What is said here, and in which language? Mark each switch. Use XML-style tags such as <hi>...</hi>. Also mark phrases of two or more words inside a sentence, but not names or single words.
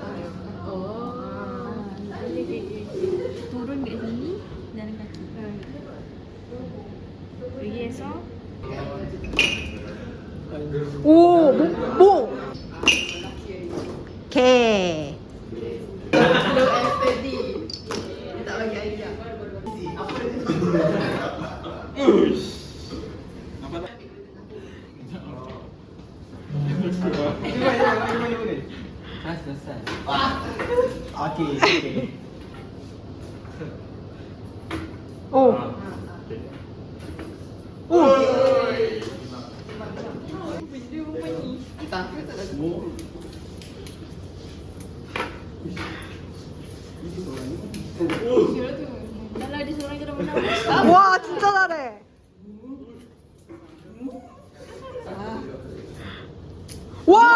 <ms>Oh. Turun kat sini jalan kaki. Pergi esok.</ms> <ko>오! 뭐? 개.</ko> <en>Low and steady.</en> <ms>Tak bagi ayam. Dah selesai. Okey. 오! 오! Kalau dia seorang kena menang.</ms> <ko>와, 진짜 잘해. 와!</ko>